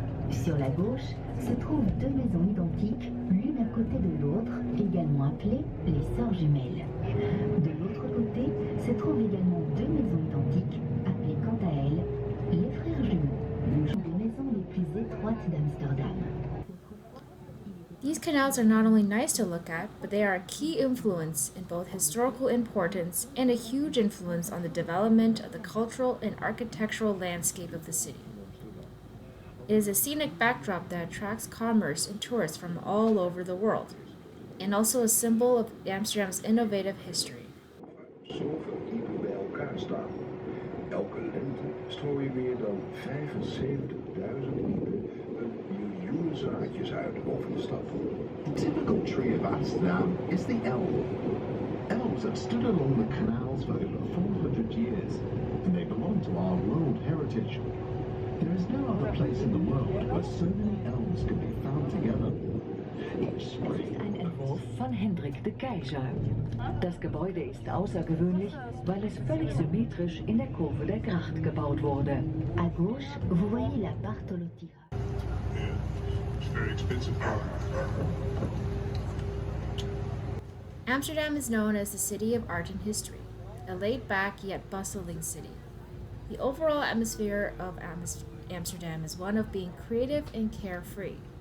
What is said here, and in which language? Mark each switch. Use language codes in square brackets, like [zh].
[fr] Sur la gauche se trouvent deux maisons identiques, l'une à côté de l'autre, également appelées les sœurs jumelles. De l'autre côté se trouvent également deux maisons identiques, appelées quant à elles les frères jumeaux, l'une des maisons les plus étroites d'Amsterdam. [en] These canals are not only nice to look at, but they are a key influence in both historical importance and a huge influence on the development of the cultural and architectural landscape of the city. It is a scenic backdrop that attracts commerce and tourists from all over the world, and also a symbol of Amsterdam's innovative history. [nl] Zoveel diepen bij elkaar staan. Elke lente strooien meer dan 75.000 diepen een miljoen zaadjes uit over de stad. [en] The typical tree of Amsterdam is the elm. Elms have stood along the canals for over 400 years, and they belong to our World Heritage. There is no other place in the world where so many elms can be found together. Each spring, [de] Ein Entwurf von Hendrik de Keyser. Das Gebäude ist außergewöhnlich, weil es völlig symmetrisch in der Kurve der Gracht gebaut wurde. [fr] À gauche, vous voyez la Bartolotira. [en] Yeah, it's very expensive car. Amsterdam is known as the city of art and history, a laid-back yet bustling city. The overall atmosphere of Amsterdam is one of being creative and carefree.